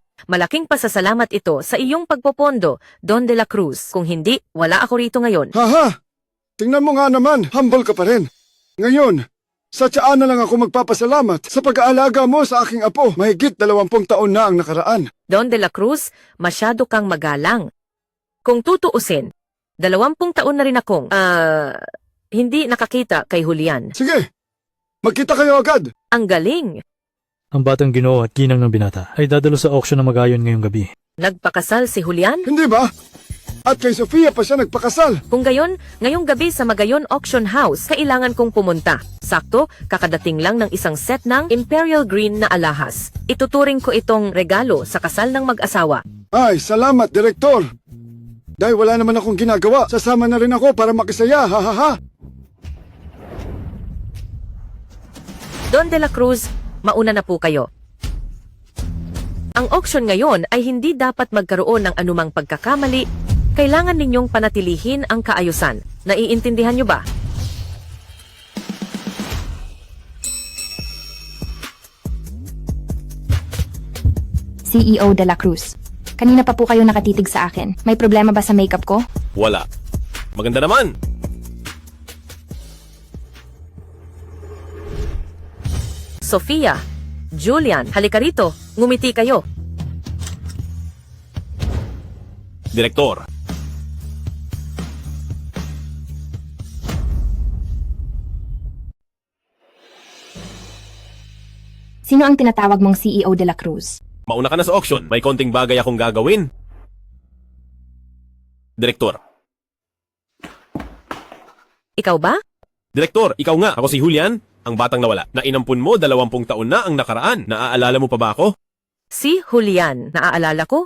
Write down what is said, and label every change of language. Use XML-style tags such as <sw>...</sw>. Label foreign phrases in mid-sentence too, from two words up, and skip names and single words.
<tl>Malaking pasasalamat ito sa iyong pagpopondo, Don de la Cruz. Kung hindi, wala ako rito ngayon. Haha! Tingnan mo nga naman, humble ka pa rin. Ngayon, sa tiyan na lang ako magpapasalamat sa pag-aalaga mo sa aking apo. Mahigit 20 taon na ang nakaraan. Don de la Cruz, masyado kang magalang. Kung tutuusin, 20 taon na rin akong, hindi nakakita kay Julian. Sige, magkita kayo agad. Ang galing! Ang batang Ginoo at ginang ng binata ay dadalo sa auction ng Magayon ngayong gabi. Nagpakasal si Julian? Hindi ba? At kay Sofia pa siya nagpakasal. Kung gayon, ngayong gabi sa Magayon Auction House, kailangan kong pumunta. Sakto, kakadating lang ng isang set ng Imperial Green na alahas. Ituturing ko itong regalo sa kasal ng mag-asawa. Ay, salamat, Direktor. Dahil wala naman akong ginagawa, sasama na rin ako para makisaya, ha. Don de la Cruz, mauna na po kayo. Ang auction ngayon ay hindi dapat magkaroon ng anumang pagkakamali. Kailangan ninyong panatilihin ang kaayusan. Naiintindihan nyo ba? CEO de la Cruz. Kanina pa po kayo nakatitig sa akin. May problema ba sa makeup ko? Wala. Maganda naman. Sofia, Julian, halika rito. Ngumiti kayo. Direktor, Sino ang tinatawag mong CEO de la Cruz? mauna ka na sa auction. May konting bagay akong gagawin. Direktor. Ikaw ba? Direktor, ikaw nga. Ako si Julian, ang batang nawala. Na inampun mo 20 taon na ang nakaraan. Naaalala mo pa ba ako? Si Julian, naaalala ko?</tl>